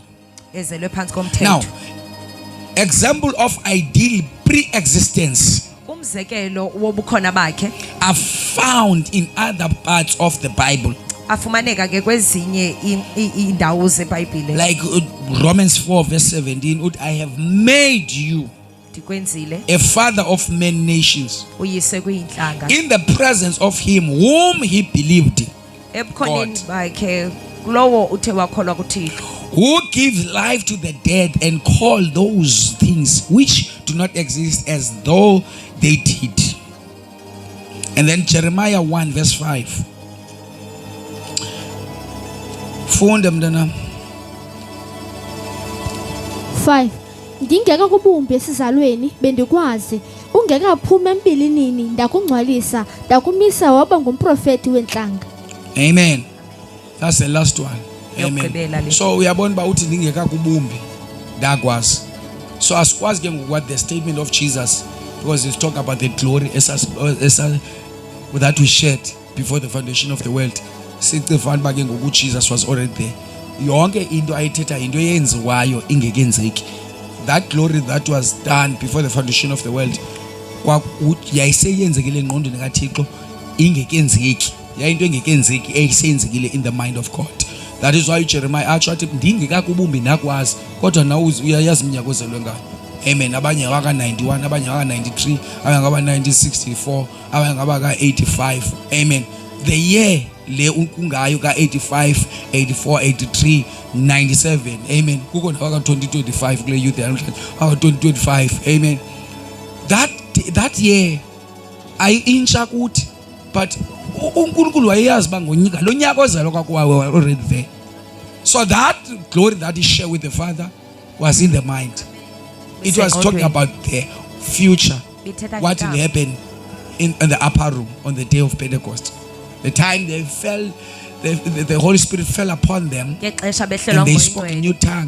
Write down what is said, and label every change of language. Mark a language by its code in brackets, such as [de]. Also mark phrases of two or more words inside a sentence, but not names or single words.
[en] Now, example of ideal pre-existence are found in other parts of the Bible, like Romans 4 verse 17. I have made you a father of many nations, [xh] uyise kuyinhlanga [en] in the presence of him whom he believed, [xh] ebukhoneni bakhe kulowo uthe wakholwa kuThixo, [en] who gives life to the dead and call those things which do not exist as though they did. And then Jeremiah 1 verse 5. [xh] Funda mntana. 5 Ndingeka kubumbi esizalweni bendikwazi ungekaphuma empilinini ndakungcwalisa ndakumisa waba ngumprofeti wentlanga. [en] Amen. That's the last one. Amen. [xh] So uyabona ba uthi ndingeka kubumbi ndakwazi. [en] So [xh] asikwazi ke [en] what the statement of Jesus, because he's talking about the glory that we shared before the foundation of the world. [xh] Sicifana ba ke ngoku [en] Jesus was already there. [xh] Yonke into ayithetha into eyenziwayo ingekenzeki. [en] That glory that was done before the foundation of the world [xh] yayiseyenzekile engqondweni kaThixo ingekenzeki. Yayinto engekenzeki eyisenzekile [en] in the mind of God. That is why Jeremiah [xh] athi ndingekakubumbi nakwazi kodwa nawe uyayazi iminyaka ozelwe ngayo. Amen. Abanye waka 91, abanye waka 93, abanye ngaba 1964, abanye ngaba ka 85. Amen. [en] The year [xh] le ungayo ka 85, 84, 83, 97. Amen. Kuko nawaka 2025 kule youth yanamhlanje. Aka 2025. Amen. [en] That year [xh] ayintsha kuthi, but uNkulunkulu wayeyazi bangonyika lo nyaka ozalwa kwakuwa [en] already there. So that glory that he shared with the Father was in the mind. It was talking about the future, what will happen in the upper room on the day of Pentecost. The time they fell, the Holy Spirit fell upon them and they spoke in new tongues.